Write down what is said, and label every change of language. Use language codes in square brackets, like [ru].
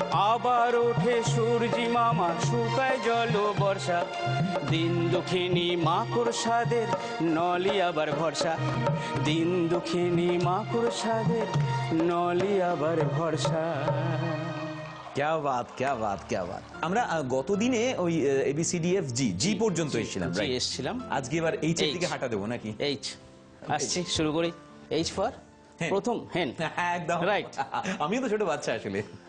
[bn] আবার ওঠে সূর্যি মামা, শুকায় জল বর্ষা। দিন দুঃখিনী মাকড়সাদের নলি আবার ভরসা, দিন দুঃখিনী মাকড়সাদের নলি আবার ভরসা। [hi] क्या बात क्या बात क्या बात। [bn] আমরা গতদিনে ওই ABCDF জি পর্যন্ত এসেছিলাম, জি এসেছিলাম। আজকে এবার এইচ এর দিকে হাঁটা দেবো নাকি? এইচ আসছি, শুরু করি। এইচ ফর প্রথম হেন, একদম [en] Right. [bn] আমিও তো ছোট বাচ্চা আসলে।